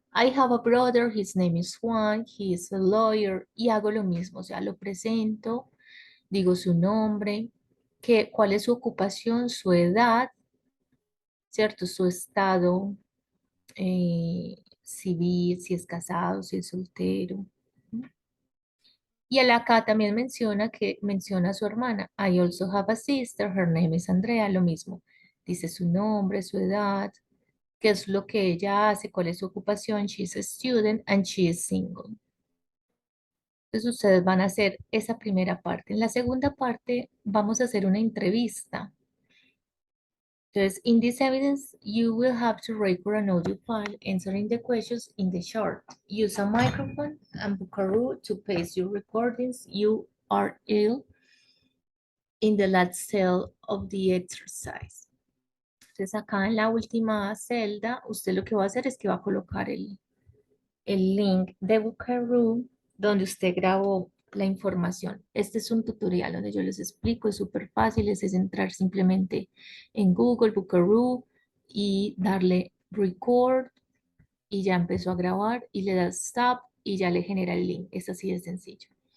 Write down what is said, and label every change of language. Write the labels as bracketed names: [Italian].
[English] I have a brother, his name is Juan, he is a lawyer, [Spanish] y hago lo mismo, o sea, lo presento, digo su nombre, cuál es su ocupación, su edad, ¿cierto? Su estado civil, si es casado, si es soltero. Y él acá también menciona a su hermana. [English] I also have a sister, her name is Andrea, [Spanish] lo mismo. Dice su nombre, su edad, qué es lo que ella hace, cuál es su ocupación. [English] She's a student and she is single. [Spanish] Entonces ustedes van a hacer esa primera parte. En la segunda parte vamos a hacer una entrevista. Entonces, [English] in this evidence, you will have to record an audio file answering the questions in the chart. Use a microphone and Buckaroo to paste your recordings. You are ill in the last cell of the exercise. [Spanish] Entonces, acá en la última celda, usted lo que va a hacer es que va a colocar el link de Buckaroo donde usted grabó la información. Este es un tutorial donde yo les explico, es súper fácil, es entrar simplemente en Google, Buckaroo y darle record y ya empezó a grabar y le das stop y ya le genera el link. Es así de sencillo.